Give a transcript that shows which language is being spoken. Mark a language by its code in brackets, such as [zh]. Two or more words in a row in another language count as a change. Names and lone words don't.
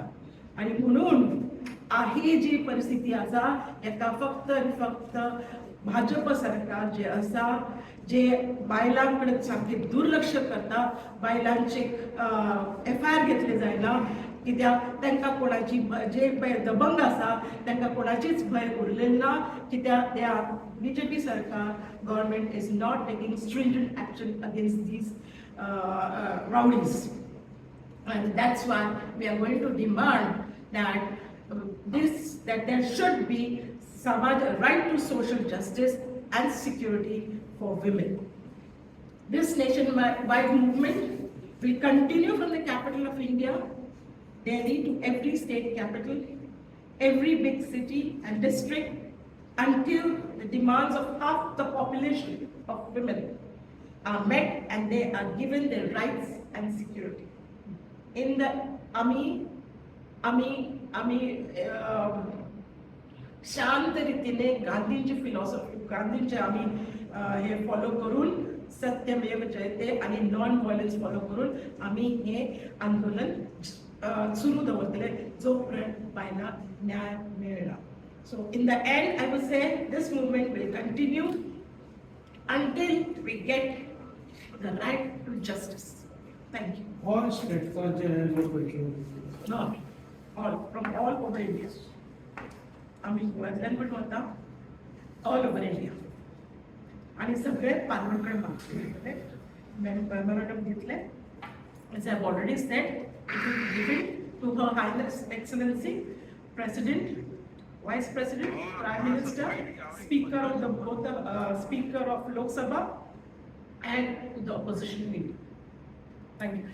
[kok] आणि म्हणून ही जी परिस्थिती आसा हेका फक्त आनी फक्त भाजप सरकार जे आसा, जे बायलां कडेन सामके दुर्लक्ष करता, बायलांचे FIR घेतले जायना, कित्याक तांकां कोणाची जे दबंग आसा तांकां कोणाचीच भंय उरलेली ना, कित्याक त्या BJP सरकार [en] government is not taking stringent action against these rowdies. And that's why we are going to demand that there should be a right to social justice and security for women. This nationwide movement will continue from the capital of India, Delhi, to every state capital, every big city and district, until the demands of half the population of women are met and they are given their rights and security. In the [kok] आम्ही शांत रीतीने गांधींची फिलॉसॉफी, गांधींचे आम्ही हे फॉलो करून सत्यमेव जयते आणि [en] non violence [kok] फॉलो करून आम्ही हे आंदोलन सुरू दवरतले जोपर्यंत बायलां न्याय मेळना. [en] So in the end, I would say this movement will continue until we get the right to justice. Thank you. All states are Not all, from all over India. [kok] आम्ही गोव्यातल्यान पण वता, [en] all over India. [kok] आणि सगळे पार्लमेंटकडे मागतले, मेमोरंडम घेतले. [en] As I have already said, it will be given to Her Highness Excellency, President, Vice President, Prime Minister, Speaker of Speaker of Lok Sabha, and to the opposition leader. Thank you.